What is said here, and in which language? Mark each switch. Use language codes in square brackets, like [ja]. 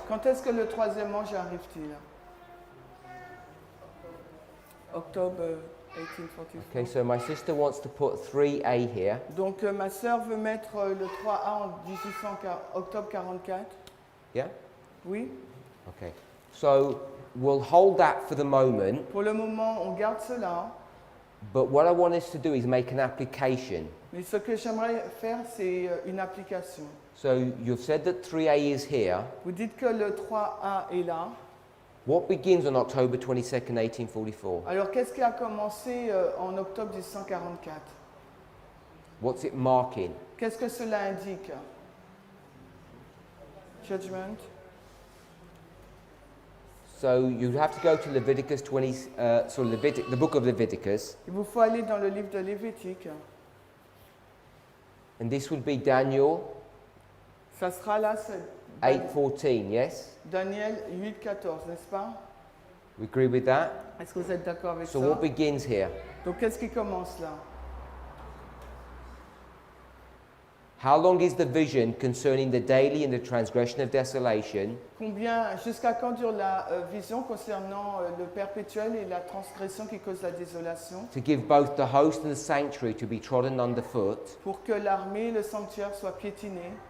[fr] quand est-ce que le troisième ange arrive-t-il? Octobre 1844. [en] Okay, so my sister wants to put 3A here. [fr] Donc ma sœur veut mettre le 3A en octobre 44. [en] Yeah? [fr] Oui. [en] Okay. So we'll hold that for the moment, [fr] Pour le moment, on garde cela. [en] but what I want us to do is make an application. [fr] Mais ce que j'aimerais faire, c'est une application. [en] So you've said that 3A is here. [fr] Vous dites que le 3A est là. [en] What begins on October 22nd, 1844? [fr] Alors qu'est-ce qui a commencé en octobre 1844? [en] What's it marking? [fr] Qu'est-ce que cela indique? [en] Judgment. So you'd have to go to Leviticus 20, the book of Leviticus, [fr] Il vous faut aller dans le livre de Lévitique. [en] and this would be Daniel [fr] Ça sera là, c'est [en] 8:14. Yes, [fr] Daniel 8,14, n'est-ce pas? [en] we agree with that. [fr] Est-ce que vous êtes d'accord avec [en] So [fr] ça? [en] what begins here? [fr] Donc qu'est-ce qui commence là? [en] How long is the vision concerning the daily and the transgression of desolation, [fr] Jusqu'à quand dure la vision concernant le perpétuel et la transgression qui cause la désolation? [en] to give both the host and the sanctuary to be trodden underfoot? [fr] Pour que l'armée et le sanctuaire soient piétinés.